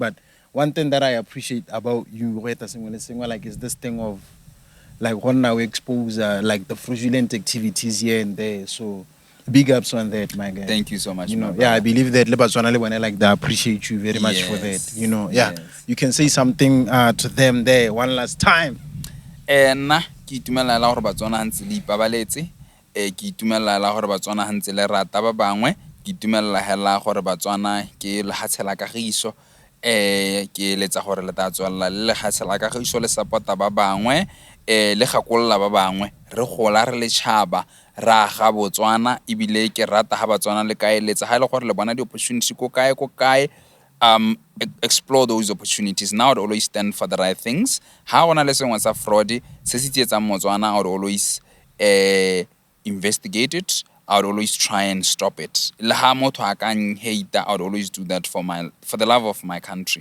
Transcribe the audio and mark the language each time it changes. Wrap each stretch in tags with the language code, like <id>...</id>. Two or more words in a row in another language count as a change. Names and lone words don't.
<en>But one thing that I appreciate about you, like, is this thing of like when now we expose like the fraudulent activities here and there. So big ups on that, my guy. Thank you so much. You know, I believe that when I like that, I appreciate you very much for that. You know, you can say something to them there one last time.</en> <tn>Nna ke itumela la gore Batswana hantse le ipabaletse ke itumela la gore Batswana hantse le rata ba bangwe ke itumela hela gore Batswana ke le hatsela kagiso ke letsa gore le ta tswalla le hatsela kagiso le supporta ba bangwe le gakolla ba bangwe re gola re le tshaba ra ga Botswana ibile ke rata ha Batswana le kaeletsa ha ile gore le bona di opportunity ko kae</tn> <en>explore those opportunities. Now I would always stand for the right things. How on a lesson was a fraud, Motswana, I would always investigate it. I would always try and stop it. I would always do that for the love of my country.</en>